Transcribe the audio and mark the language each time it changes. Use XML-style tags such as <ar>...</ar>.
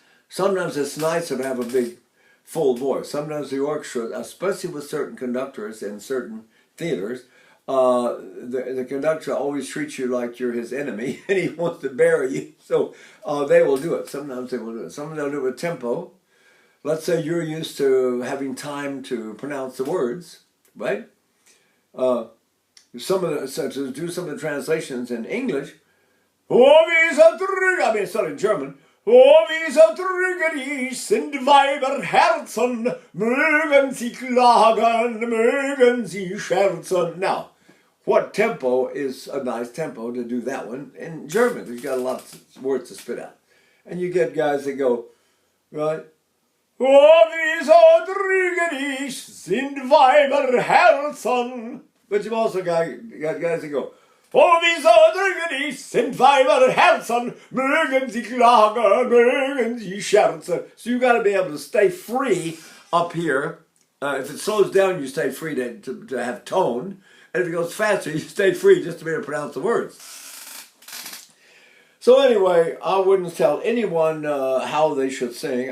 <en>Sometimes it's nice to have a big, full voice. Sometimes the orchestra, especially with certain conductors in certain theaters, the conductor always treats you like you're his enemy, and he wants to bury you. So they will do it. Sometimes they will do it. Sometimes they'll do it with tempo. Let's say you're used to having time to pronounce the words, right? To do some of the translations in English. I mean, sorry, in German.</en> <de>Wie so trügerisch sind Weiberherzen, mögen sie klagen, mögen sie scherzen.</de> <en>Now, what tempo is a nice tempo to do that one? In German, you've got a lot of words to spit out. And you get guys that go, right?</en> <de>Wie so trügerisch sind Weiberherzen.</de> <en>But you've also got guys that go,</en> <de>wie so trügerisch sind Weiberherzen, mögen sie klagen, mögen sie scherzen.</de> <en>So you got to be able to stay free up here. If it slows down, you stay free to have tone. And if it goes faster, you stay free just to be able to pronounce the words. So anyway, I wouldn't tell anyone how they should sing.</en>